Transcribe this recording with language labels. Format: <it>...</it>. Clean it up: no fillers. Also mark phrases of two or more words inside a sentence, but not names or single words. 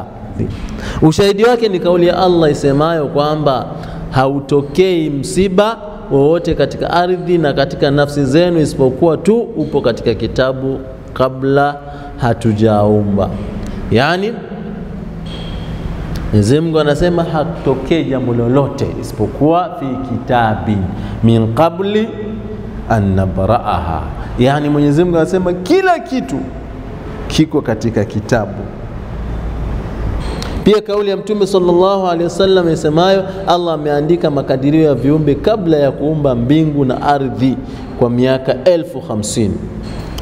<sw>Ushahidi wake ni kauli ya Allah isemayo kwamba hautokei msiba wowote katika ardhi na katika nafsi zenu isipokuwa tu upo katika kitabu kabla hatujaumba. Yani Mwenyezi Mungu anasema hatokei jambo lolote isipokuwa</sw> <ar>في كتاب من قبل أن نبرأها.</ar> <sw>Yani Mwenyezi Mungu anasema kila kitu kiko katika kitabu. Pia kauli ya Mtume</sw> <ar>صلى الله عليه وسلم</ar> <sw>isemayo Allah ameandika makadirio ya viumbe kabla ya kuumba mbingu na ardhi kwa miaka 1050.</sw>